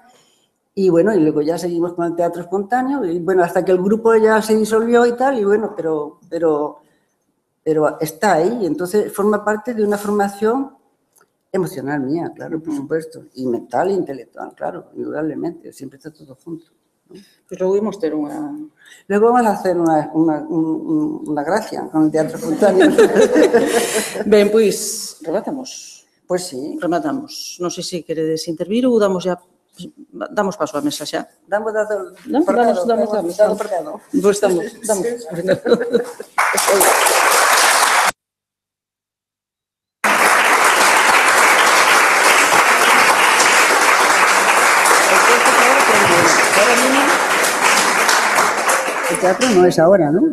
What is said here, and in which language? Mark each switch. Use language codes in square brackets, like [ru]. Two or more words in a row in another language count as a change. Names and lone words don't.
[es] Y bueno, y luego ya seguimos con el teatro espontáneo y bueno, hasta que el grupo ya se disolvió y tal, y bueno, pero está ahí. Entonces forma parte de una formación emocional mía, claro, por supuesto, y mental e intelectual, claro, indudablemente, siempre está todo junto. [gl] Pois logo imos ter unha... [es] Luego vamos a hacer una gracia con el teatro espontáneo. [gl] Ben, pois, rematamos. [es] Pues sí. [gl] Rematamos. Non sei se queredes intervir ou damos paso á mesa xa. Damos. Pois damos. [es] El teatro no es ahora, ¿no?